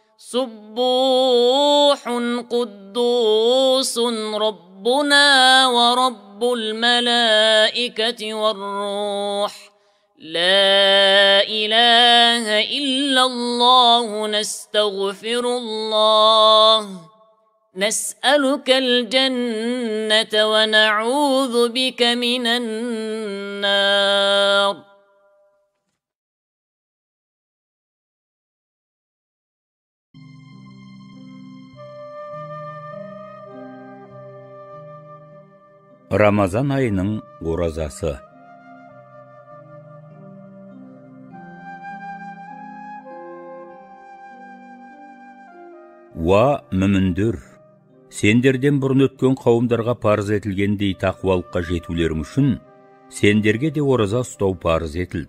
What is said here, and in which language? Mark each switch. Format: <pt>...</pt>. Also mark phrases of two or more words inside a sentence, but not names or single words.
<ar>سبوح قدوس ربنا ورب الملائكة والروح لا إله إلا الله نستغفر الله نسألك الجنة ونعوذ بك من النار.</ar> <kk>Рамазан айының оразасы. Уа мүміндер, сендерден бұрын өткен қауымдарға парыз етілгендей тақуалыққа жетулерің үшін сендерге де ораза ұстау парыз етілді.</kk>